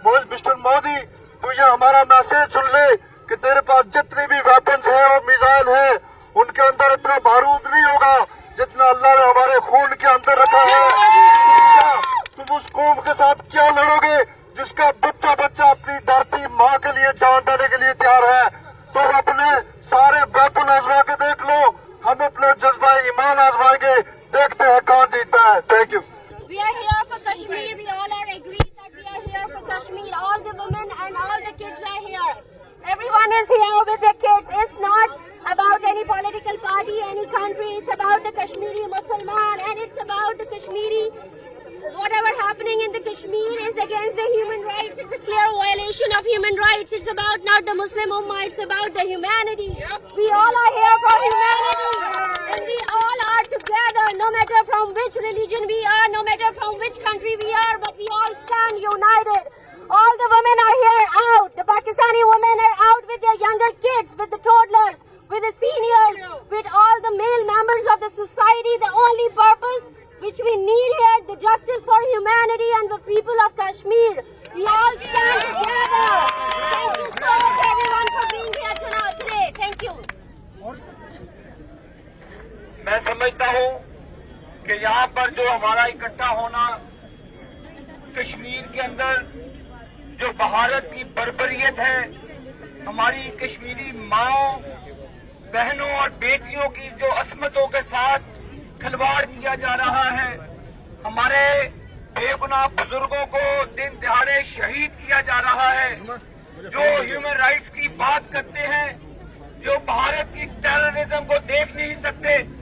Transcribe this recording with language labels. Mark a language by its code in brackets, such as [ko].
[ur] Mister Modi تو یہ ہمارا میسج سن لے کہ تیرے پاس جتنے بھی ویپنز ہیں اور میزائل ہیں ان کے اندر اتنا بارود نہیں ہوگا جتنا اللہ نے ہمارے خون کے اندر رکھا ہے. تم اس قوم کے ساتھ کیا لڑو گے جس کا بچہ اپنی دھرتی ماں کے لیے جان دینے کے لیے تیار ہے؟ تم اپنے سارے ویپن آزما کے دیکھ لو, ہم اپنا جذبہ ایمان آزمائیں گے, دیکھتے ہیں کون جیتا ہے. [en] Thank you. We are here for Kashmir. We all are agreed that we are here for Kashmir. All the women and all the kids are here. Everyone is here with their kids. It's not about any political party, any country. It's about the Kashmiri Musliman, and it's about the Kashmiri. Whatever happening in the Kashmir is against the human rights. It's a clear violation of human rights. It's about not the Muslim Ummah. It's about the humanity. We all are here for humanity, and we all are together. No matter from which religion we are, no matter from which country we are, but we all stand united. All the women are here out. The Pakistani women are out with their younger kids, with the toddlers, with the seniors, with all the male members of the society. The only purpose which we need here, the justice for humanity and the people of Kashmir. We all stand together. Thank you so much everyone for being here today. Thank you. [ur] میں سمجھتا ہوں کہ یہاں پر جو ہمارا اکٹھا ہونا کشمیر کے اندر جو بھارت کی بربریت ہے, ہماری کشمیری ماؤں بہنوں اور بیٹیوں کی جو عصمتوں کے ساتھ کھلواڑ کیا جا رہا ہے, ہمارے بے گناہ بزرگوں کو دن دہاڑے شہید کیا جا رہا ہے, جو ہیومن رائٹس کی بات کرتے ہیں, جو بھارت کی ٹیررزم کو دیکھ نہیں سکتے.